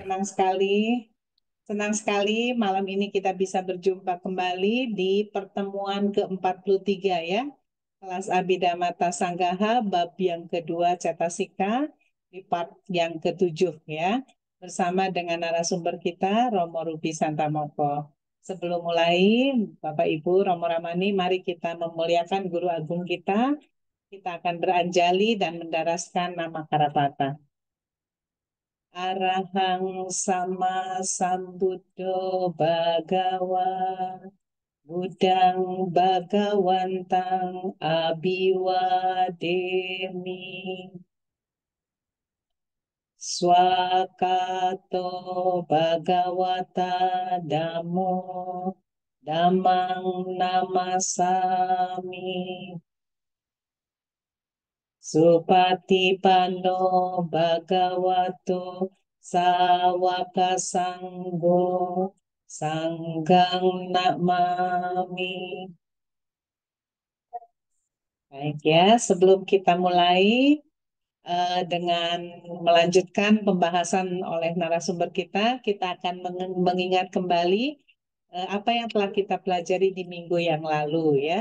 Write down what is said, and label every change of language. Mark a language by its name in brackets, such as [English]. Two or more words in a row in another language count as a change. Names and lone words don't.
[Indonesian] Senang sekali, senang sekali malam ini kita bisa berjumpa kembali di pertemuan ke-43 ya, kelas Abhidhamma Sanggaha, bab yang kedua Cetasika, di part yang ketujuh ya, bersama dengan narasumber kita, Romo Rupi Santamoko. Sebelum mulai, Bapak Ibu, Romo Ramani, mari kita memuliakan Guru Agung kita. Kita akan beranjali dan mendaraskan nama Karapata. [Pali] Arahang sama sambuddho bhagawa Budang Bhagawantang Abiwademi Swakato Bhagawata Damo Damang Namasami Supatipanno Bhagavato Sawaka Sanggo Sanggang Namami. [Indonesian] Baik ya, sebelum kita mulai dengan melanjutkan pembahasan oleh narasumber kita akan mengingat kembali apa yang telah kita pelajari di minggu yang lalu ya.